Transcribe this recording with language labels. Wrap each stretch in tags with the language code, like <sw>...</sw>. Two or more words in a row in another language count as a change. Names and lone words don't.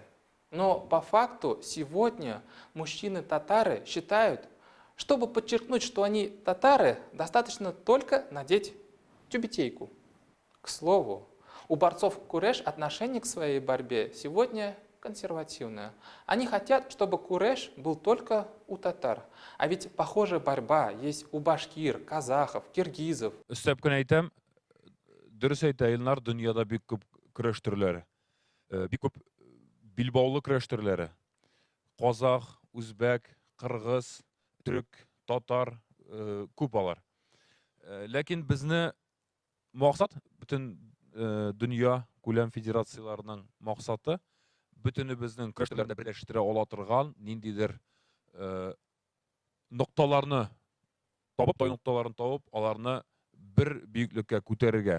<ru>Но по факту сегодня мужчины-татары считают, чтобы подчеркнуть, что они татары, достаточно только надеть тюбетейку. К слову, у борцов куреш отношение к своей борьбе сегодня консервативное. Они хотят, чтобы куреш был только у татар. А ведь похожая борьба есть у башкир, казахов, киргизов.</ru> <tt>Өстәп әйтәм, дөрес әйтә, Илнар, дөньяда бик күп көрәш төрләре. Бик күп билбаулы көрәш төрләре. Казах, үзбәк, кыргыз, түрек, татар, күп алар. Ләкин безне максат, бөтен дөнья күләм федерацияларының максаты бөтенебезнең көрәш төрләрендә берләштерә ала торган ниндидер нокталарны табып, тай нокталарын табып, аларны бер биеклеккә күтәрергә.</tt>